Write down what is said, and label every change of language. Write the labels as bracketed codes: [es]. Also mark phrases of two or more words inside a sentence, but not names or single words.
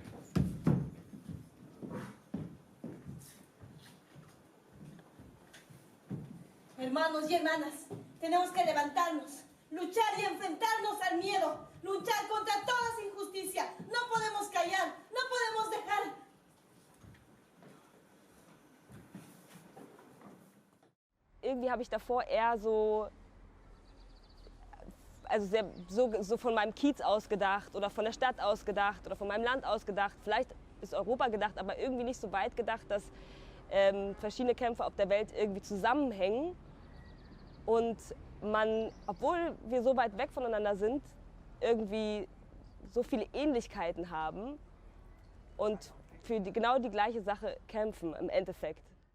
[es] Hermanos y hermanas, tenemos que levantarnos, luchar y enfrentarnos al miedo, luchar contra toda injusticia. No podemos callar, no podemos dejar. [de] Irgendwie habe ich davor eher so, also so von meinem Kiez ausgedacht oder von der Stadt ausgedacht oder von meinem Land ausgedacht. Vielleicht ist Europa gedacht, aber irgendwie nicht so weit gedacht, dass verschiedene Kämpfe auf der Welt irgendwie zusammenhängen und man, obwohl wir so weit weg voneinander sind, irgendwie so viele Ähnlichkeiten haben und für genau die gleiche Sache kämpfen im Endeffekt.